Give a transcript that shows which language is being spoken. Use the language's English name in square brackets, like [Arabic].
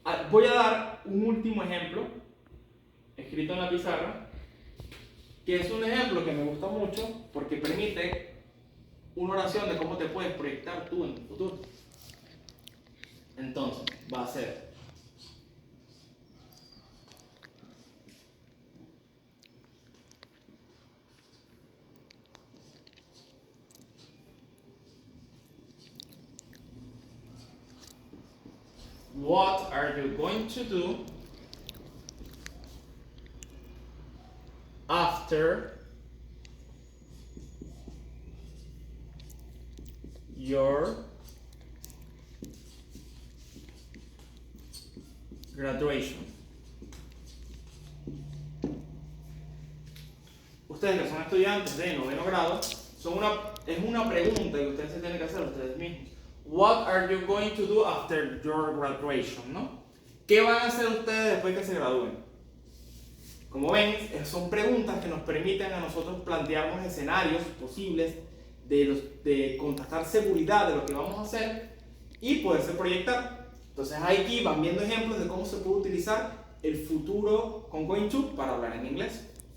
[Spanish] Voy a dar un último ejemplo, escrito en la pizarra, que es un ejemplo que me gusta mucho porque permite una oración de cómo te puedes proyectar tú en el futuro. Entonces, va a ser: [English] what are you going to do after your graduation? [Spanish] Ustedes que son estudiantes de noveno grado, es una pregunta que ustedes se tienen que hacer a ustedes mismos. [English] What are you going to do after your graduation, ¿no? [Spanish] ¿Qué van a hacer ustedes después que se gradúen? Como ven, son preguntas que nos permiten a nosotros plantearnos escenarios posibles de contrastar seguridad de lo que vamos a hacer y poderse proyectar. Entonces aquí van viendo ejemplos de cómo se puede utilizar el futuro con going to para hablar en inglés.